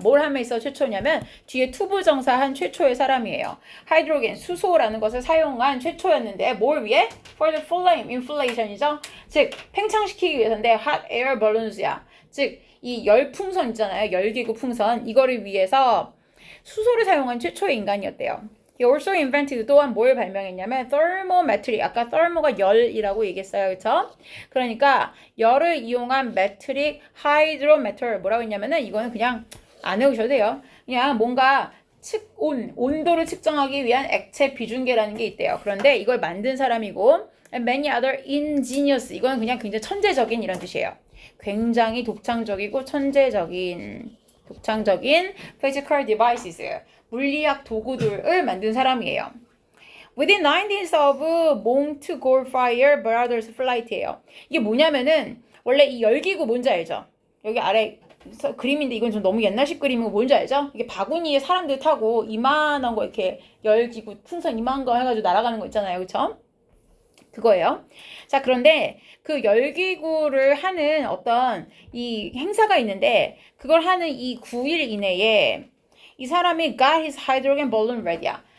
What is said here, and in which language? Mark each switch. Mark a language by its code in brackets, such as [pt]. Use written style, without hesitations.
[ko] 뭘 하면 있어 최초냐면 뒤에 투부정사한 최초의 사람이에요. 하이드로겐, 수소라는 것을 사용한 최초였는데 뭘 위해? [en] For the flame, inflation이죠. [ko] 즉 팽창시키기 위해서인데 [en] hot air balloons야. [ko] 즉 이 열풍선 있잖아요. 열기구 풍선 이거를 위해서 수소를 사용한 최초의 인간이었대요. [en] He also invented [ko] 또한 뭘 발명했냐면 [en] thermometric. [ko] 아까 thermo가 열이라고 얘기했어요. 그쵸? 그러니까 열을 이용한 metric hydrometer 뭐라고 했냐면은 이거는 그냥 안 외우셔도 돼요. 그냥 뭔가 온도를 측정하기 위한 액체 비중계라는 게 있대요. 그런데 이걸 만든 사람이고 [en] and many other ingenious. [ko] 이거는 그냥 굉장히 천재적인 이런 뜻이에요. 굉장히 독창적이고 천재적인 [en] physical devices. [ko] 물리학 도구들을 만든 사람이에요. [en] Within 19th of Montgolfier Brothers Flight예요. [ko] 이게 뭐냐면은 원래 이 열기구 뭔지 알죠? 여기 아래 그림인데 이건 좀 너무 옛날식 그림이고 뭔지 알죠? 이게 바구니에 사람들 타고 이만한 거 이렇게 열기구 풍선 이만한 거 해가지고 날아가는 거 있잖아요. 그쵸? 그거예요. 자, 그런데 그 열기구를 하는 어떤 이 행사가 있는데 그걸 하는 이 9일 이내에 이 사람이 [en] got his hydrogen balloon ready [ko] 야.